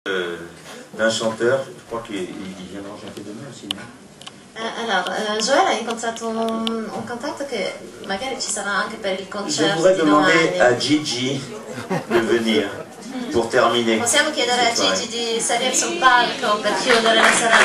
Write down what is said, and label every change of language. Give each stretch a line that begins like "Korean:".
French: D'un chanteur, je crois qu'il viendra chanter demain aussi, non?
Italian: Alors, Joël a incontrato un cantante che magari ci sarà anche per il concerto.
French: Je voudrais demander à Gigi de venir pour terminer.
Italian: Possiamo chiedere a Gigi di salire sul palco per chiudere la serata.